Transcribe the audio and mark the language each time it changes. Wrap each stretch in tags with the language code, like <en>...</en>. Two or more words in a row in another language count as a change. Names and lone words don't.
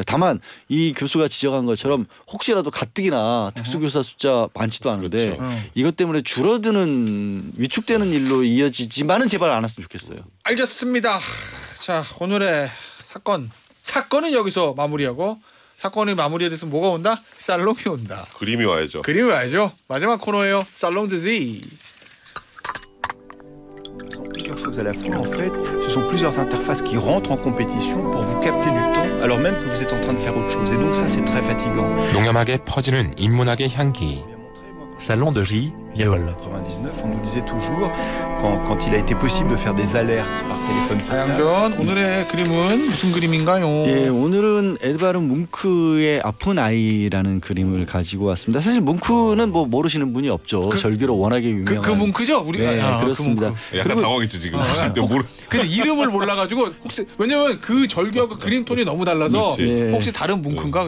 <ko>다만 이 교수가 지적한 것처럼 혹시라도 가뜩이나 특수교사 숫자 많지도 않은데 이것 때문에 줄어드는 위축되는 일로 이어지지만은 제발 안 왔으면 좋겠어요. 알겠습니다. 자 오늘의 사건은 여기서 마무리하고 사건의 마무리에 대해서 뭐가 온다? 살롱이 온다. 그림이 와야죠. 마지막 코너예요. 살롱 드지.</ko> <fr>Plusieurs choses à la fois en fait, ce sont plusieurs interfaces qui rentrent en compétition pour vous capter du temps alors même que vous êtes en train de faire autre chose et donc ça c'est très fatigant.</fr> <ko>농염하게 퍼지는 인문학의 향기. Salon de J. Yeol.</ko> <fr>99, on nous disait toujours quand il a été possible de faire des alertes par téléphone.</fr> <ko>하양전 오늘의 그림은 무슨 그림인가요? 예, 오늘은 에드바르 뭉크의 아픈 아이라는 그림을 가지고 왔습니다. 사실 뭉크는 뭐 모르시는 분이 없죠. 절규로 워낙에 유명한. 그 뭉크죠, 우리가. 네, 그렇습니다. 약간 당황했죠 지금. 근데 이름을 몰라가지고 혹시 왜냐면 그 절규하고 그림 톤이 너무 달라서 혹시 다른 뭉크인가?</ko>